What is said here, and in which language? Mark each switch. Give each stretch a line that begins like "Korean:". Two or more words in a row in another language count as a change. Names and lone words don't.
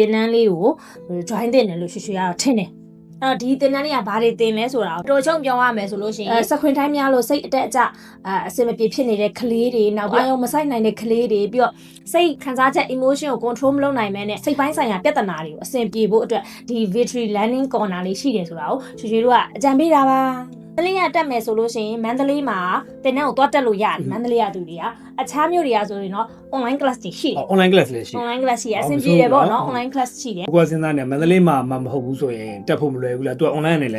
Burmese: င်တန်းလေးကို join တင်တယ်လို့ရွှေကတော့ထင်တယ်အဲ့တော့ဒီသင်တန်းလေးကဘာတွေသင်လဲဆိုတာကိုတော်ချုံပြောရမယ်ဆိုလို့ရှိရင်
English: screen time
Burmese: များလို့စိတ်အတက်အကျအစင်မပြေဖြစ်နေတဲ့ကလေးတွေနောက်ပိုင်းမဆိုင်နိုင်တဲ့ကလေးတွေပြီးတော့စိတ်ခံစားချက် emotion ကို control မလုပ်နိုင်မဲနဲ့စိတ်ပိုင်းဆိုင်ရာပြဿနာတွေကိုအစင်ပြေဖို့အတွက်ဒီ
English: victory learning corner
Burmese: လေးရှိတယ်ဆိုတာကိုရွှေတို့ကအကြံပေးတာပါမန္တလေးကတက်မယ်ဆိုလို့ရှိရင်မန္တလေးမှာသင်တန်းကိုသွားတက်လို့ရတယ်မန္တလေးကသူတွေကအခြားမြို့တွေကဆိုရင်တော့
English: online class
Burmese: တွေရှိတယ်
English: online class
Burmese: လည်းရှိ
English: online class
Burmese: ရှိအဆင်ပြေတယ်ပေါ့နော်
English: online class
Burmese: ရှိတယ် ကိုကစဉ်းစားနေမန္တလေးမှာမဟုတ်ဘူးဆိုရင်တက်ဖို့မလွယ်ဘူးလားသူက online နဲ့လည်း